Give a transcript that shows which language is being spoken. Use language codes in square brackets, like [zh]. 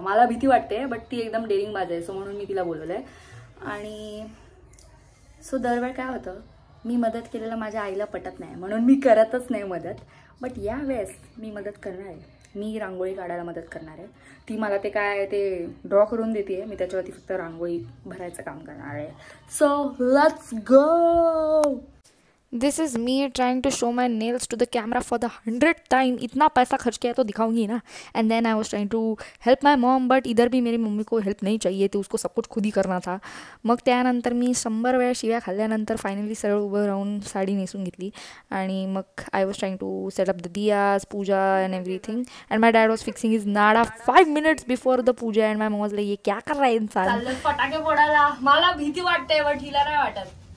[mr] मला भीती वाटते बट ती एकदम डेअरिंग बाज आहे, सो म्हणून मी तिला बोलवलंय. आणि सो दरवेळ काय होतं, मी मदत केलेलं माझ्या आईला पटत नाही म्हणून मी करतच नाही मदत. बट यावेळेस मी मदत करणार आहे. मी रांगोळी काढायला मदत करणार आहे. ती मला ते काय ते ड्रॉ करून देते, मी त्याच्यावरती फक्त रांगोळी भरायचं काम करणार आहे. [en] So let's go. This is me trying to show my nails to the camera for the 100th time. [hi] इतना पैसा खर्च किया तो दिखाऊंगी ना. [en] And then I was trying to help my mom, but [hi] इधर भी मेरी मम्मी को हेल्प नहीं चाहिए थी, उसको सब कुछ खुद ही करना था. [mr] मग त्यानंतर मी 100 वेळा शिव्या खाल्ल्यानंतर फायनली सरळ उभं राहून साडी नेसून घेतली. आणि मग [en] I was trying to set up the diyas, puja and everything. And my dad was fixing his nada 5 minutes before the puja. And my mom was like, [hi] ये क्या कर रहा है इंसान? [mr] चाललं फटाके फोडायला. मला भीती वाटते बट हिला नाही वाटत.